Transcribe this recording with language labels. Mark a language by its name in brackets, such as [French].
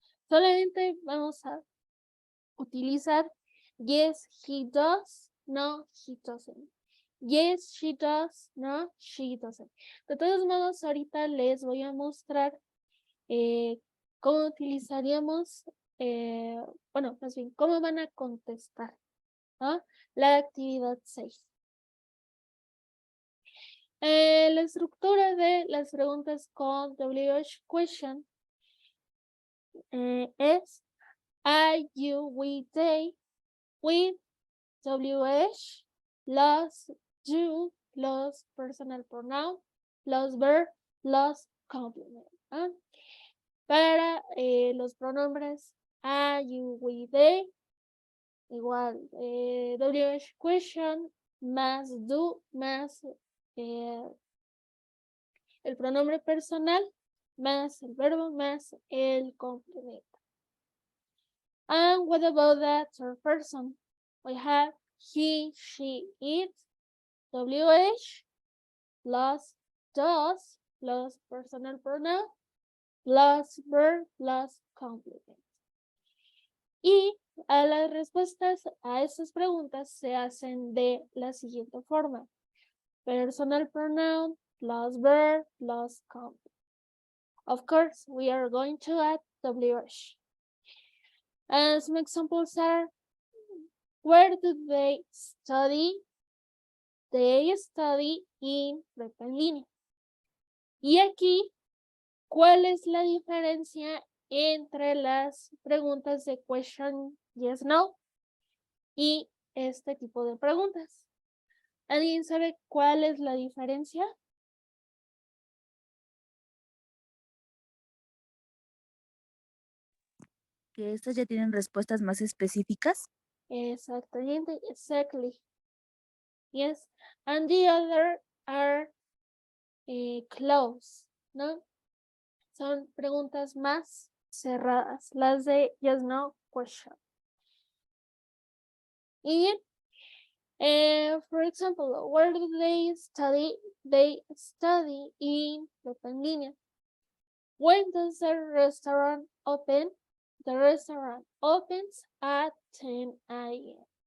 [Spanish] Solamente vamos a utilizar [English] yes, he does, no, he doesn't. Yes, she does, no, she doesn't. [Spanish] De todos modos, ahorita les voy a mostrar cómo utilizaríamos, bueno, más bien, cómo van a contestar la actividad 6. La estructura de las preguntas con WH question es I, you, we, they, with WH, los, you, los personal pronoun, los verb, los complement. Para los pronombres I, you, we, they, igual WH question más do más el pronombre personal más el verbo más el complemento. [English] And what about that third person? We have he, she, it, WH, plus does, plus personal pronoun, plus verb, plus complement. [Spanish] Y a las respuestas a estas preguntas se hacen de la siguiente forma. [English] Personal pronoun, plus verb, plus complement. Of course, we are going to add WH. And some examples are, where do they study? They study in prepa en línea. [Spanish] Y aquí, ¿cuál es la diferencia entre las preguntas de question yes, no y este tipo de preguntas? ¿Alguien sabe cuál es la diferencia? Que estas ya tienen respuestas más específicas. [English] Exactamente, exactly. Yes, and the other are close, ¿no? [Spanish] Son preguntas más cerradas, las de yes, no, question. [English] Y for example, where do they study? They study in Línea. When does the restaurant open? The restaurant opens at 10 a.m.